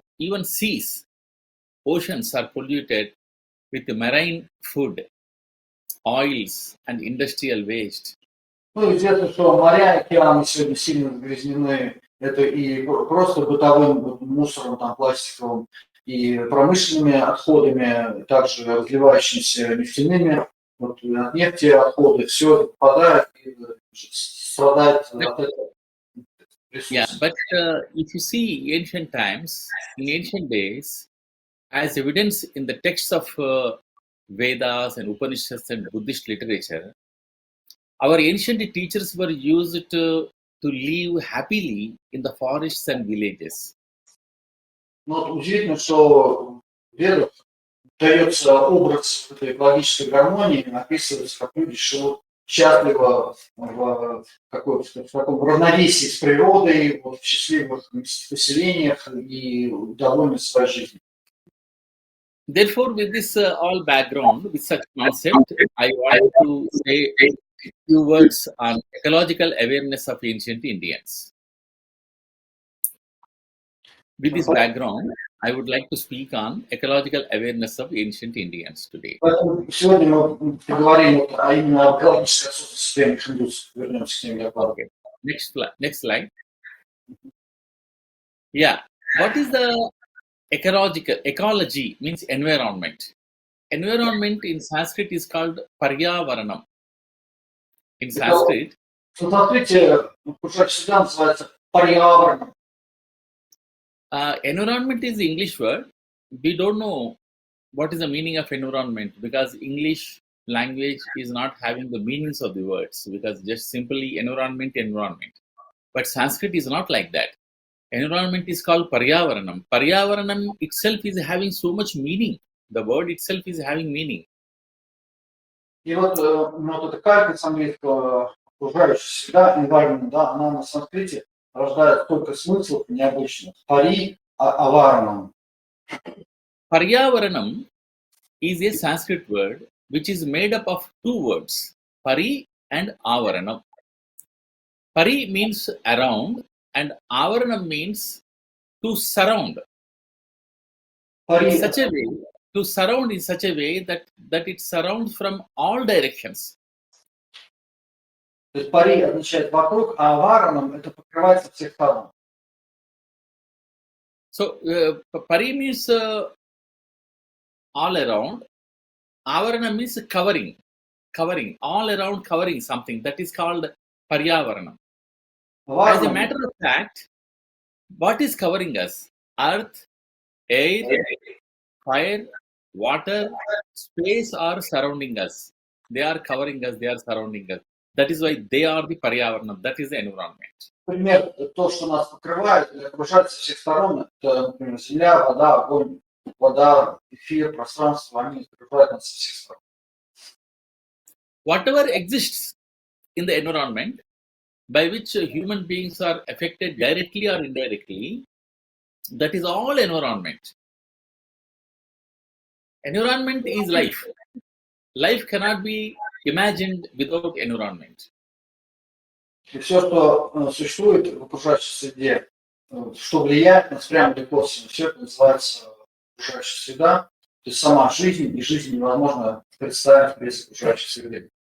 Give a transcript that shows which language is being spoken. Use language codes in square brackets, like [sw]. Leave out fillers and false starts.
[en] Even seas, oceans are polluted with marine food, oils, and industrial waste. [ru] Ну, известно, что моря и океаны сегодня сильно загрязнены. Это и просто бытовым мусором, там, пластиковым, и промышленными отходами, также разливающимися нефтяными, вот, от нефти отходы, все это попадает и страдает от этого. [en] Yeah, but if you see ancient times, in ancient days, as evidence in the texts of Vedas and Upanishads and Buddhist literature, our ancient teachers were used to live happily in the forests and villages. [ru] Но вот удивительно, что в Ведах дается образ этой экологической гармонии, описывается, как люди живут счастливо в таком равновесии с природой, вот, в счастливых поселениях и довольны своей жизнью. [en] Therefore, with this all background, with such concept, I want to say a few words on ecological awareness of ancient Indians. With this background, I would like to speak on ecological awareness of ancient Indians today. [ru] Поэтому сегодня мы поговорим вот, именно об экологической отсутствии древних индусов. Вернемся к теме доклада. [en] Next slide. Yeah. What is the ecology means environment. Environment in Sanskrit is called Paryavaranam. In Sanskrit, [ru] В санскрите всегда называется парьявараном. [en] Environment is the English word. We don't know what is the meaning of environment because English language is not having the meanings of the words because just simply environment. But Sanskrit is not like that. Environment is called Paryavaranam. Paryavaranam itself is having so much meaning. The word itself is having meaning. [ru] И вот, вот эта калька с английского окружающая среда, environment, да, она на санскрите рождает столько смыслов необычных. Пари аваранам. [en] Paryavaranam is a Sanskrit word which is made up of two words, pari and avaranam. Pari means around and avaranam means to surround. [ru] Пари, [en] To surround in such a way that it surrounds from all directions. [ru] то есть пари означает вокруг, а аваранам это покрывает со всех сторон. [en] So, pari means all around. Avarana means covering, all around covering something. That is called Paryavaranam. As a matter of fact, what is covering us? Earth, air, fire, water, space are surrounding us. They are covering us, they are surrounding us. That is why they are the Paryavaranam. That is the environment. [ru] Например, то, что нас покрывает или окружает со всех сторон, это, например, земля, вода, огонь, вода, эфир, пространство, они окружают нас со всех сторон. [en] Whatever exists in the environment by which human beings are affected directly or indirectly, that is all environment. Environment is life. Life cannot be imagined without environment. [ru] И все, что существует в окружающей среде, что влияет на нас прямо или косвенно, все это называется окружающая среда. То есть сама жизнь, и жизнь невозможно представить без окружающей среды.